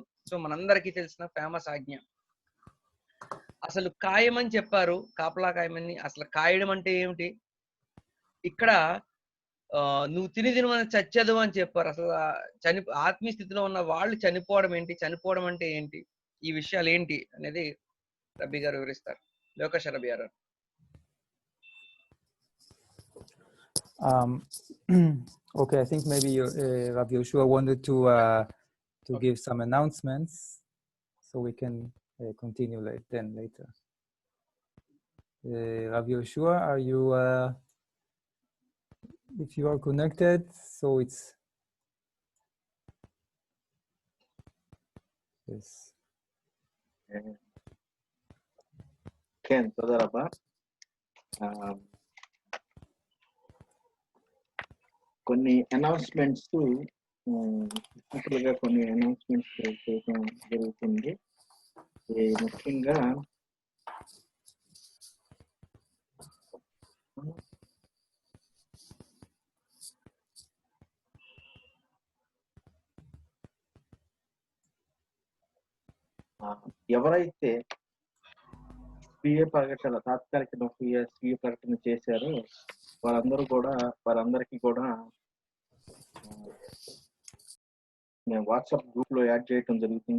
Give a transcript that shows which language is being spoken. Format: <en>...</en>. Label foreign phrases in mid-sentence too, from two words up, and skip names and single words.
<te>సో మనందరికీ తెలిసిన ఫేమస్ ఆజ్ఞ. అసలు కాయమని చెప్పారు, కాపలా కాయమని. అసలు కాయడం అంటే ఏమిటి? ఇక్కడ నువ్వు తిని తినమని చచ్చదు అని చెప్పారు. అసలు ఆత్మీయ స్థితిలో ఉన్న వాళ్ళు చనిపోవడం ఏంటి, చనిపోవడం అంటే ఏంటి? ఈ విషయాలు ఏంటి అనేది రబ్బీ గారు వివరిస్తారు. లోకేష్ రబ్బీ గారు.</te> <en>Okay, I think maybe Rabbi Yoshua wanted to give some announcements, so we can continue later. Rabbi Yoshua, are you? If you are connected, so it's yes.</en> <he>Ken, תודה רבה.</he> <te>కొన్ని</te> <en>announcements technically</en> <te>కొన్ని అనౌన్స్మెంట్స్ చేయడం జరుగుతుంది. ముఖ్యంగా ఎవరైతే స్వీయ ప్రకటన తాత్కాలిక స్వీయ ప్రకటన చేశారో వారందరికీ కూడా మేము</te> <en>WhatsApp group</en> <te>లో యాడ్ చేయడం జరుగుతుంది.</te>